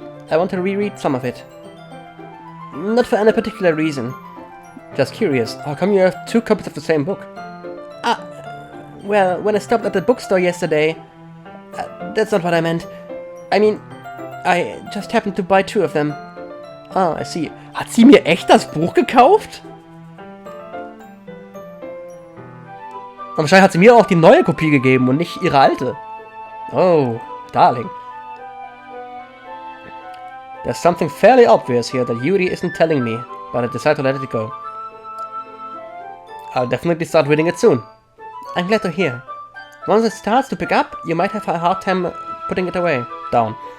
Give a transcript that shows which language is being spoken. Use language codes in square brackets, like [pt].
[en] I want to reread some of it. Not for any particular reason. Just curious, how come you have 2 copies of the same book? Well, when I stopped at the bookstore yesterday... that's not what I meant. I mean, I just happened to buy 2 of them. Ah, I see. [de] Hat sie mir echt das Buch gekauft? Und wahrscheinlich hat sie mir auch die neue Kopie gegeben und nicht ihre alte. [en] Oh, darling. There's something fairly obvious here that Yuri isn't telling me, but I decide to let it go. I'll definitely start reading it soon. I'm glad to hear. Once it starts to pick up, you might have a hard time putting it down.